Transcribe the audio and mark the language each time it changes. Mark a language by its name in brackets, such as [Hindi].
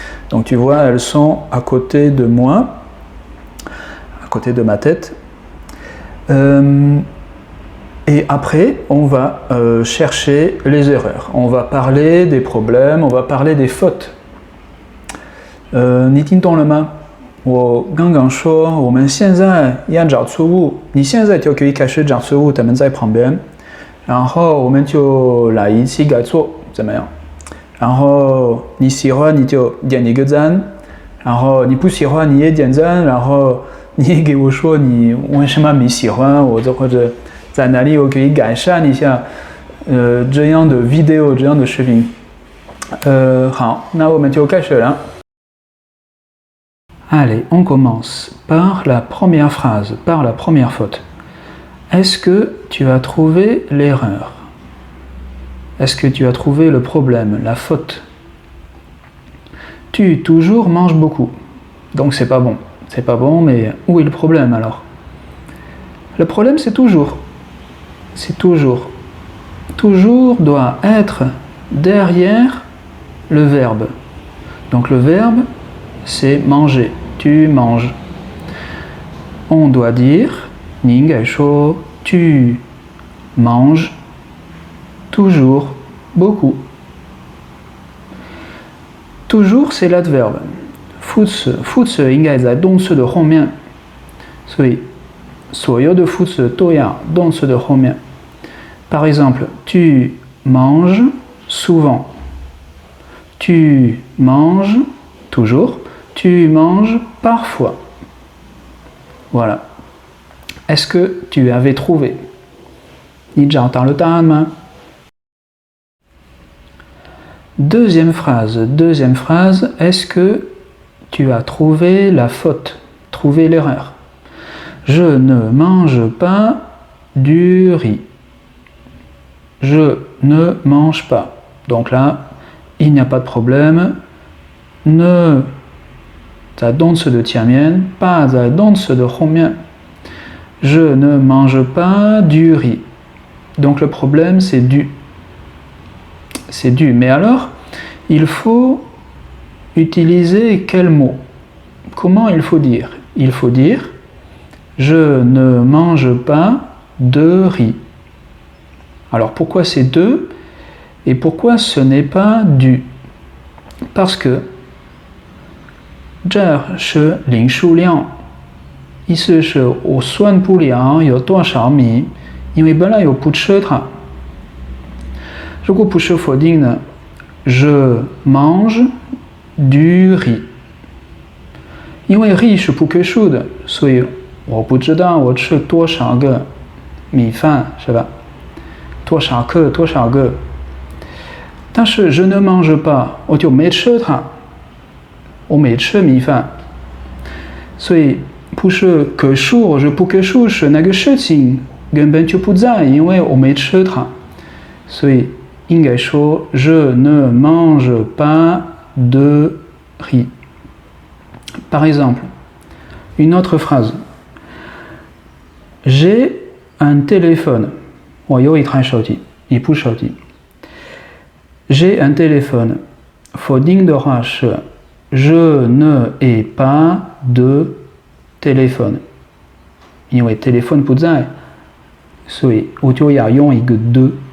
[French] Donc, tu vois, elles sont à côté de moi, à côté de ma tête. Et après, on va chercher les erreurs. On va parler des problèmes, on va parler des fautes. [Chinese] 你听懂了吗？我刚刚说我们现在要找错误，你现在就可以开始找错误，他们在旁边，然后我们就来一起改错，怎么样？然后你喜欢你就点一个赞，然后你不喜欢你也点赞，然后你也给我说你为什么没喜欢我，或者在哪里我可以改善一下，这样的 video 这样的视频。好，那我们就开始了。 [French] Allez, on commence par la première phrase, par la première faute. Est-ce que tu as trouvé l'erreur? Est-ce que tu as trouvé le problème, la faute? Tu toujours manges beaucoup. Donc c'est pas bon. C'est pas bon, mais où est le problème alors? Le problème c'est toujours. C'est toujours. Toujours doit être derrière le verbe. Donc le verbe c'est manger. Tu manges. On doit dire [Chinese] 你应该说 [French] tu manges toujours beaucoup. Toujours c'est l'adverbe. [Chinese] 副词应该在动词的后面，所以所有的副词都要动词的后面。 [French] Par exemple, tu manges souvent. Tu manges toujours. Tu manges parfois. Voilà. Est-ce que tu avais trouvé? [Chinese] 你找到了答案吗？ [French] Deuxième phrase. Est-ce que tu as trouvé la faute? Trouvé l'erreur? Je ne mange pas du riz. Je ne mange pas. Donc là, il n'y a pas de problème. [Chinese] Ne 在动词的前面，pas 在动词的后面。 [French] Je ne mange pas du riz. Donc le problème c'est du. C'est du. Mais alors, il faut utiliser quel mot? Comment il faut dire? Il faut dire je ne mange pas de riz. Alors pourquoi c'est de et pourquoi ce n'est pas du? Parce que [Chinese] 这是零数量，意思是我算不了有多少米，因为本来我不吃它。如果不是否定呢 [French] je mange du riz， [Chinese] 因为 riz 是不可数的，所以我不知道我吃多少个米饭，是吧？多少个？但是 [French] je ne mange pas， [Chinese] 我就没吃它。我没吃米饭，所以不是可数或者不可数，是那个事情根本就不在，因为我没吃它，所以应该说 [French] je ne mange pas de riz. Par exemple, une autre phrase. J'ai un téléphone. [Chinese] 我有一台手机，一部手机。 [French] J'ai un téléphone. [Chinese] 否定的话是 [French] Je ne ai pas de téléphone. [Chinese] 因为 téléphone 不在，所以我就要用一个 de.